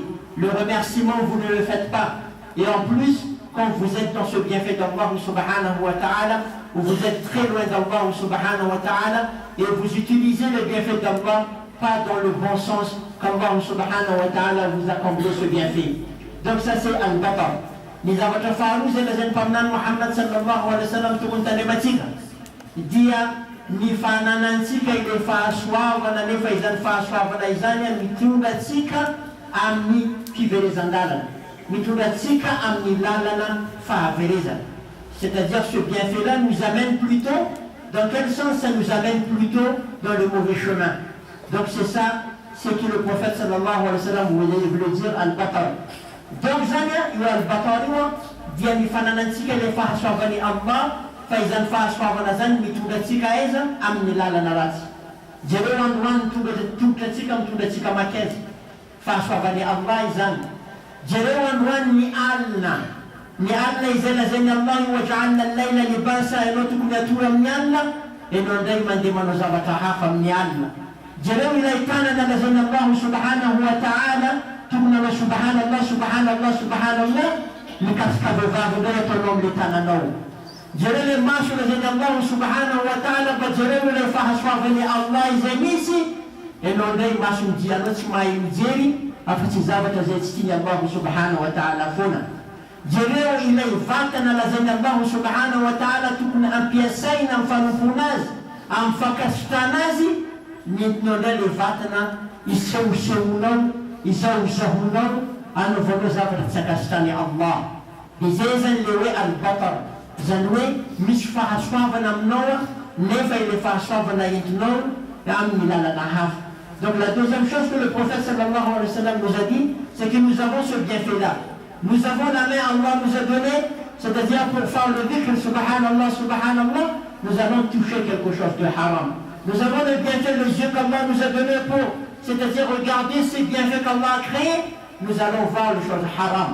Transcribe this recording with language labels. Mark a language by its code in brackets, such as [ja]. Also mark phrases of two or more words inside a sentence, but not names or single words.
[fr] Le remerciement, vous ne le faites pas. Et en plus, quand vous êtes dans ce bienfait d'Allah [ar] سبحانه وتعالى, [fr] ou vous êtes très loin d'Allah [ar] سبحانه وتعالى, [fr] et vous utilisez le bienfait d'Allah pas dans le bon sens qu'Allah [ar] سبحانه وتعالى [fr] vous a comblé ce bienfait. Donc ça c'est al-batar. [mg] Ni zawatra faharoa zay lazain'ny mpaminany Muhammad [ar] صلى الله عليه وسلم [mg] tokony tandrematsika dia ny fananantsika ile fahasoavana, nefa izany fahasoavana izany mitondra atsika amin'ny fiverezan-dalana, mitondra atsika amin'ny lalana fahaverezana. [fr] C'est-à-dire ce bienfait-là nous amène plutôt, dans quel sens ça nous amène plutôt dans le mauvais chemin. Donc c'est ça, ce que le prophète [ar] صلى الله عليه وسلم [fr] voulait dire al-batar. [mg] Donc zany io al-batar io dia ny fananantsika ile fahasoavany Allah, fa izany fahasoavana zany mitondra atsika aiza amin'ny lalana ratsy. Jereo androany tongotra atsika mitondra atsika makaiza. fahasoavany Allah izany jereo androany ny alina izay lazainy Allah [ar] وجعلنا الليل لباسا [mg] ianao tokony atory amin'ny alina ianao indray mandeha manao zavatra hafa amin'ny alina jereo ilay tanana lazainy Allah [ar] سبحانه وتعالى [mg] tokony anao subhanallah mikasika vehivavy indray ataonao amin'ilay tananao jereo le maso lazainy Allah [ar] سبحانه وتعالى [mg] mba jereo ilay fahasoavany Allah izay misy ianao indray maso midianao tsy mahay mijery afa-tsy zavatra zay tsy tiany Allah [ar] سبحانه وتعالى [mg] foana jereo ilay vatana lazainy Allah [ar] سبحانه وتعالى [mg] tokony ampiasaina amin'ny fanompona azy amin'ny fakasitana azy nentinao indray le vatana isehosehonao izahozahonao anaovanao zavatra tsy akasitany Allah dia zay zany le hoe al-batar zany hoe misy fahasoavana aminao nefa ilay fahasoavana entinao amin'ny lalana hafa. [fr] Donc la deuxième chose que le prophète [ar] صلى الله عليه وسلم [fr] nous a dit, c'est que nous avons ce bienfait-là. Nous avons la main, Allah nous a donné, c'est-à-dire pour faire le dhikr, subhanallah, nous allons toucher quelque chose de haram. Nous avons le bienfait, les yeux qu'Allah nous a donné pour, c'est-à-dire regarder ces bienfaits qu'Allah a créés, nous allons voir les choses haram.